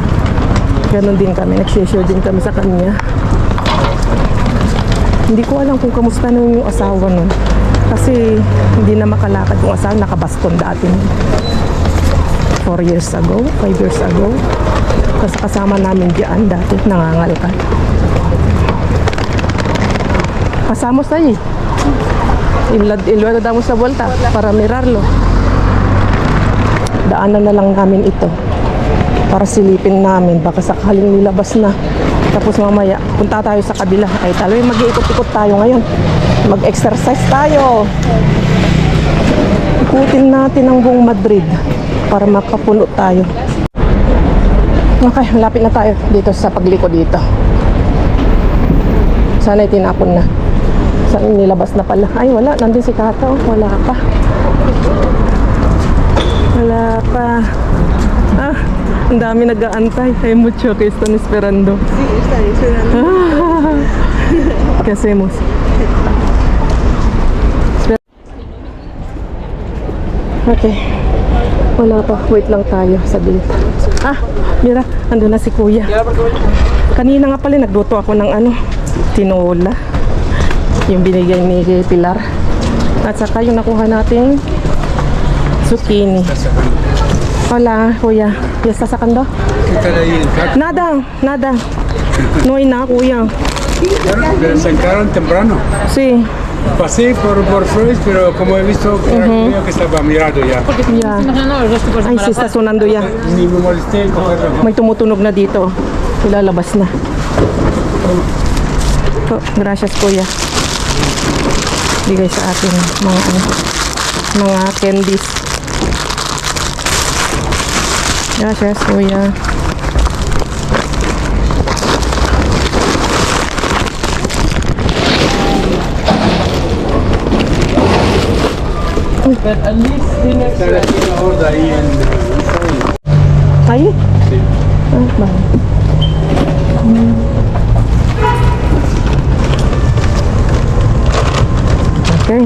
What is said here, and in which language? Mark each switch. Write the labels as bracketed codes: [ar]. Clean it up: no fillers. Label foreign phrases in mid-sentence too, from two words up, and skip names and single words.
[tl] Ganon din kami, nag-share din kami sa kanya. Hindi ko alam kung kamusta na yung asawa nun. Kasi hindi na makalakad yung asawa, nakabaston dati. [en] 4 years ago, 5 years ago. [tl] Kasi kasama namin diyan dati, nangangalkal. [es] Pasamos ahí. Y luego damos la vuelta para mirarlo. [tl] Daanan na lang namin ito para silipin namin. Baka sakaling nilabas na. Tapos mamaya, punta tayo sa kabila. Ay, taloy, mag-iikot-ikot tayo ngayon. Mag-exercise tayo. Ikutin natin ang buong Madrid para makapuno tayo. Okay, malapit na tayo dito sa pagliko dito. Sana tinapon na. Saan nilabas na pala? Ay, wala. Nandun si Kato. Wala pa. Wala pa. Ah, ang dami nag-aantay. [es] Hay mucho que están esperando. Sí, están esperando. ¿Qué hacemos? [tl] Okay. Wala pa. Wait lang tayo. Saglit. Ah, mira. Andun na si Kuya. Kanina nga pala nagluto ako ng tinola. Yung binigay ni Pilar. At saka yung nakuha nating zucchini. [es] Hola, Kuya. ¿Ya está sacando? Nada, nada. No hay nada, Kuya. ¿Pero sacaron temprano? Sí. Pasé por Freud, pero como he visto que creo que estaba mirado ya. Ya. Ay, sí, está sonando ya. Ni me molesté en cogerlo. [tl] May tumutunog na dito. Ilalabas na. Oh, gracias, Kuya. Bigay sa atin mga candies. [es] Gracias, Kuya. Está la tienda gorda ahí en Ahí? Sí. Ah, vale. Okay.